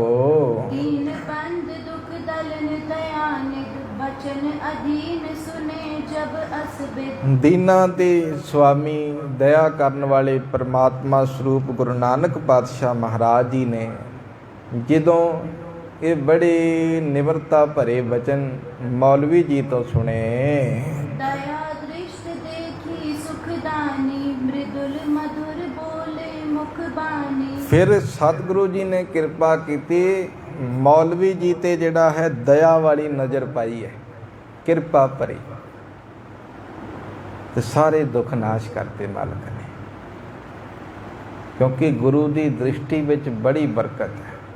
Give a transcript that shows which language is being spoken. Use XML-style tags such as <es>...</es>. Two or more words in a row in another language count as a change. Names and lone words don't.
<bra>दीन बंद दुख दलन दयानिध बचन अधीन सुने जब असबिद।</bra> <pa>ਦੀਨਾਂ ਦੇ ਸੁਆਮੀ ਦਇਆ ਕਰਨ ਵਾਲੇ ਪਰਮਾਤਮਾ ਸਰੂਪ ਗੁਰੂ ਨਾਨਕ ਪਾਤਸ਼ਾਹ ਮਹਾਰਾਜ ਜੀ ਨੇ ਜਦੋਂ ਇਹ ਬੜੇ ਨਿਮਰਤਾ ਭਰੇ ਬਚਨ ਮੌਲਵੀ ਜੀ ਤੋਂ ਸੁਣੇ,</pa> <bra>दया दृष्ट देखी सुखदानी मृदुल मधुर बोले मुख बानी।</bra> <pa>ਫਿਰ ਸਤਿਗੁਰੂ ਜੀ ਨੇ ਕਿਰਪਾ ਕੀਤੀ, ਮੌਲਵੀ ਜੀ ਤੇ ਜਿਹੜਾ ਹੈ ਦਇਆ ਵਾਲੀ ਨਜ਼ਰ ਪਾਈ ਹੈ, ਕਿਰਪਾ ਭਰੀ, ਤੇ ਸਾਰੇ ਦੁੱਖ ਨਾਸ਼ ਕਰਤੇ ਮਾਲਕ ਨੇ। ਕਿਉਂਕਿ ਗੁਰੂ ਦੀ ਦ੍ਰਿਸ਼ਟੀ ਵਿੱਚ ਬੜੀ ਬਰਕਤ ਹੈ।</pa>